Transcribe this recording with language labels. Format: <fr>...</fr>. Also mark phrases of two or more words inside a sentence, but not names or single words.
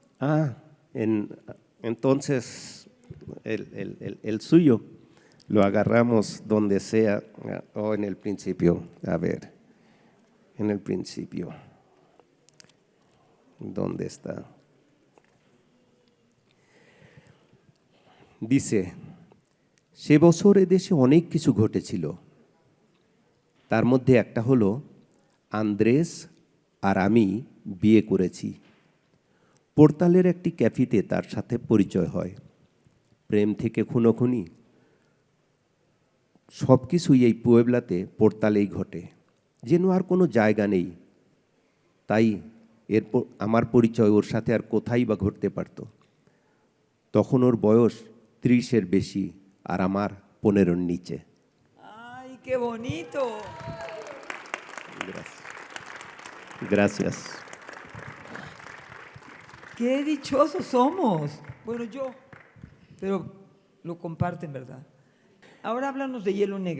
<es>Entonces, el suyo lo agarramos donde sea, o en el principio. A ver, en el principio. ¿Dónde está? dice,</es> <bn>সে বছর দেশে অনেক কিছু ঘটেছিল। তার মধ্যে একটা হলো আন্দ্রেস আর আমি বিয়ে করেছি। পোর্তালের একটি ক্যাফেতে তার সাথে পরিচয় হয়। প্রেম থেকে খুনোখুনি সব কিছুই এই পুয়েবলাতে পোর্তালেই ঘটে, যেন আর কোনো জায়গা নেই। তাই এরপর আমার পরিচয় ওর সাথে আর কোথায় বা ঘটতে পারত। তখন ওর বয়স 30-এর বেশি আর আমার 15-এর নিচে।</bn> <es>¡Ay, qué bonito! Gracias. Gracias. ¡Qué dichosos somos! Bueno, yo, pero lo comparten, ¿verdad? Ahora háblanos de Hielo Negro.</es>